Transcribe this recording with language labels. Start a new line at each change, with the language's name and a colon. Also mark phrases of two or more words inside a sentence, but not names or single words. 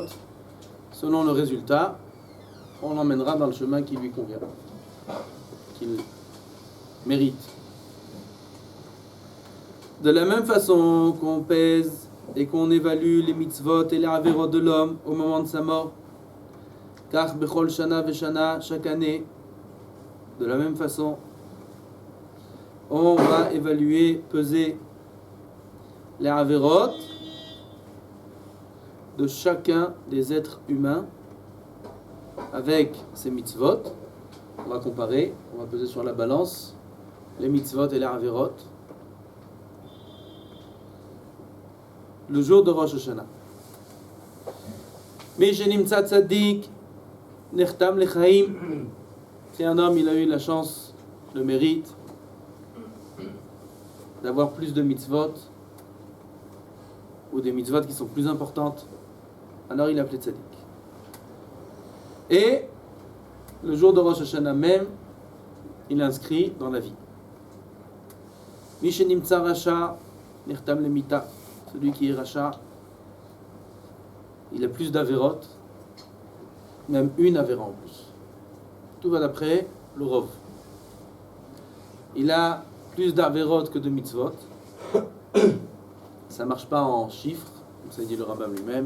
French: Selon le résultat, on l'emmènera dans le chemin qui lui convient, qu'il mérite. De la même façon qu'on pèse et qu'on évalue les mitzvot et les averot de l'homme au moment de sa mort, car
Hebrew: בכל שנה ושנה,
French: chaque année, de la même façon, on va évaluer, peser les averot de chacun des êtres humains avec ces mitzvot. On va comparer, on va peser sur la balance les mitzvot et les averot le jour de Rosh Hashanah.
Hebrew: מי שנמצא צדיק נחתם לחיים.
French: Si un homme il a eu la chance, le mérite d'avoir plus de mitzvot ou des mitzvot qui sont plus importantes, alors il est appelé tzaddik. Et le jour de Rosh Hashanah même, il est inscrit dans la vie.
Hebrew: מי שנמצא רשע נחתם למיתה.
French: Celui qui est rasha, il a plus d'averot, même une avéra en plus. Tout va d'après le Rov. Il a plus d'averot que de mitzvot. Ça ne marche pas en chiffres, comme ça dit le Rambam lui-même.